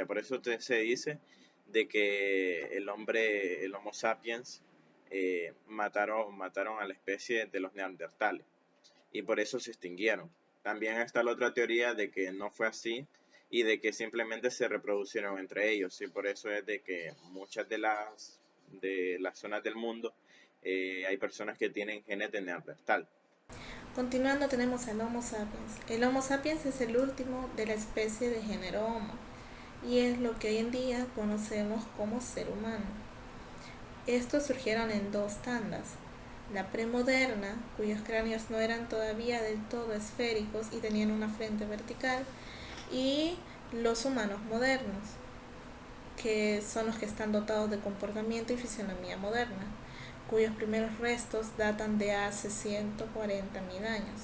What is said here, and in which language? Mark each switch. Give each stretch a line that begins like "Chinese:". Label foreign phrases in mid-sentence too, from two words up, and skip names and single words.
Spanish: Por eso se dice de que el Homo sapiens, mataron a la especie de los neandertales, y por eso se extinguieron. También está la otra teoría de que no fue así, y de que simplemente se reproducieron entre ellos, y por eso es de que muchas de las zonas del mundo hay personas que tienen genes de neandertal. Continuando tenemos al Homo sapiens. El Homo sapiens es el último de la especie de género Homo y es lo que hoy en día conocemos como ser humano. Estos surgieron en dos tandas. La premoderna, cuyos cráneos no eran todavía del todo esféricos y tenían una frente vertical, y los humanos modernos, que son los que están dotados de comportamiento y fisionomía moderna, cuyos primeros restos datan de hace 140.000 años.